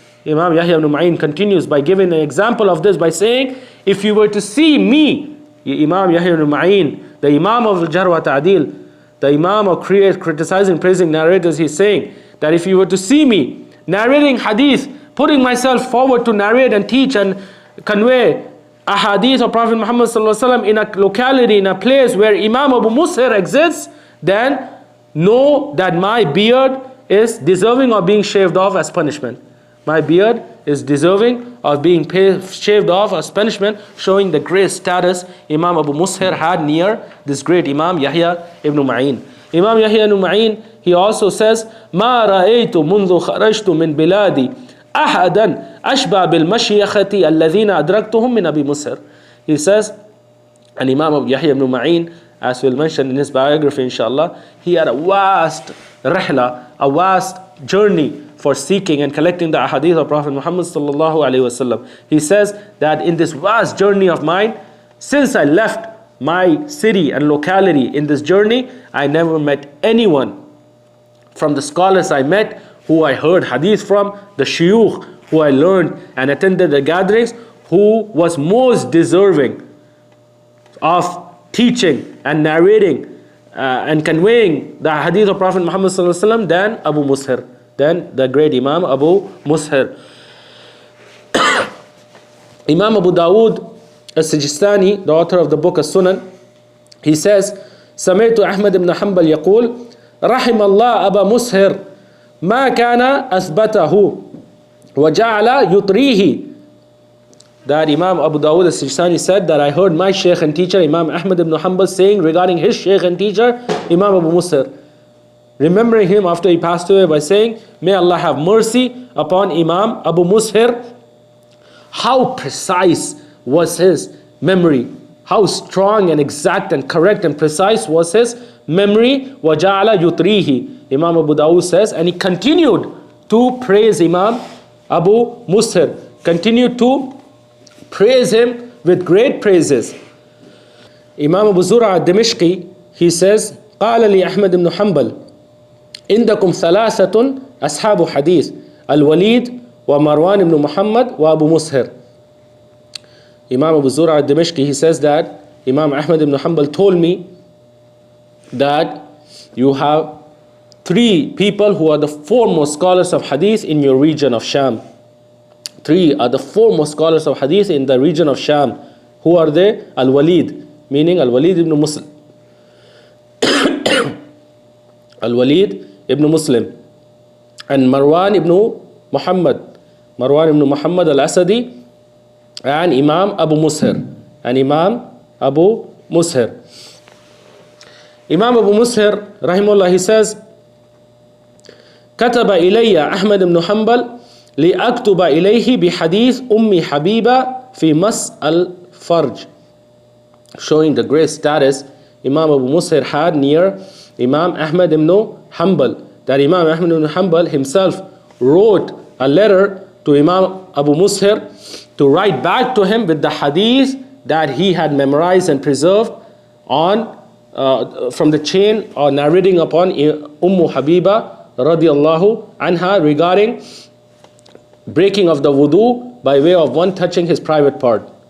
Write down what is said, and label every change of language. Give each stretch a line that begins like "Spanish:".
English: Imam Yahya ibn Ma'in continues by giving an example of this by saying, if you were to see me, Imam Yahya ibn Ma'in, the Imam of al-Jarh wat-Tadeel, the Imam of criticizing, praising narrators, he's saying that if you were to see me narrating hadith, putting myself forward to narrate and teach and convey a hadith of Prophet Muhammad sallallahu alaihi wasallam in a locality, in a place where Imam Abu Mushir exists, then know that my beard is deserving of being shaved off as punishment. My beard is deserving of being shaved off as punishment, showing the great status Imam Abu Mushir had near this great Imam Yahya ibn Ma'in. Imam Yahya ibn Ma'in, he also says,
Arabic: ما رأيت منذ خرجت من بلادي أحدا أشبه بالمشيخة الذين أدركتهم من أبي مسهر.
English: He says, and Imam Yahya ibn Ma'in, as we'll mention in his biography inshallah, he had a vast rihla, a vast journey for seeking and collecting the ahadith of Prophet Muhammad sallallahu alaihi wasallam. He says that in this vast journey of mine, since I left my city and locality in this journey, I never met anyone from the scholars I met who I heard hadith from, the shuyukh who I learned and attended the gatherings, who was most deserving of teaching and narrating and conveying the hadith of Prophet Muhammad sallallahu alaihi wasallam than Abu Mushir, than the great Imam Abu Mushir. Imam Abu Dawood al-Sijistani, the author of the book As-Sunan, he says,
Arabic: سمعت أحمد بن حنبل يقول رحم الله أبا مسهر ما كان أثبته وجعل يطريه.
English: That Imam Abu Dawood al-Sijistani said that I heard my Shaykh and teacher Imam Ahmad ibn Hanbal saying regarding his Shaykh and teacher Imam Abu Mushir, remembering him after he passed away by saying, may Allah have mercy upon Imam Abu Mushir. How precise was his memory, how strong and exact and correct and precise was his memory.
Arabic: وَجَعَلَ يُطْرِيهِ.
English: Imam Abu Dawud says, and he continued to praise Imam Abu Mushir, continued to praise him with great praises. Imam Abu Zur'a al-Dimashqi, he says,
Arabic: قال لي أحمد بن حنبل عندكم ثلاثة أصحاب حديث الوليد ومروان بن محمد وأبو مسهر.
English: Imam Abu Zur'a al-Dimashqi, he says that Imam Ahmad ibn Hanbal told me that you have three people who are the foremost scholars of hadith in your region of Sham. Three are the foremost scholars of hadith in the region of Sham. Who are they? Al-Walid, meaning Al-Walid ibn Muslim. Al-Walid ibn Muslim. And Marwan ibn Muhammad. Marwan ibn Muhammad al-Asadi. And Imam Abu Mushir. And Imam Abu Mushir. Imam Abu Mushir, rahimahullah, he says,
Arabic: كتب إلي أحمد بن حنبل لأكتب إليه بحديث أم حبيبة في مس الفرج.
English: Showing the great status Imam Abu Mushir had near Imam Ahmad ibn Hanbal. That Imam Ahmad ibn Hanbal himself wrote a letter to Imam Abu Mushir to write back to him with the hadith that he had memorized and preserved on from the chain or narrating upon Habiba radiallahu anha regarding breaking of the wudu by way of one touching his private part.